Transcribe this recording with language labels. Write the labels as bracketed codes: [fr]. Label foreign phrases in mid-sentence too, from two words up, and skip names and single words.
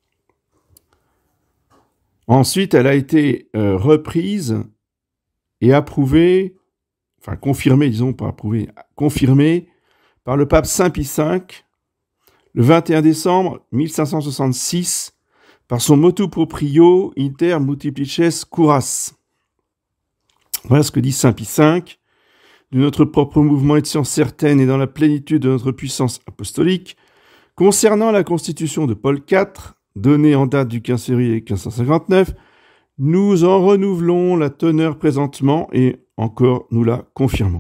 [fr] Ensuite, elle a été reprise et approuvée, enfin confirmée, disons, pas approuvée, confirmée par le pape Saint Pie V le 21 décembre 1566 par son [la] motu proprio inter multiplices curas. [fr] Voilà ce que dit Saint Pie V. De notre propre mouvement et de science certaine et dans la plénitude de notre puissance apostolique, concernant la constitution de Paul IV, donnée en date du 15 février 1559, nous en renouvelons la teneur présentement et encore nous la confirmons.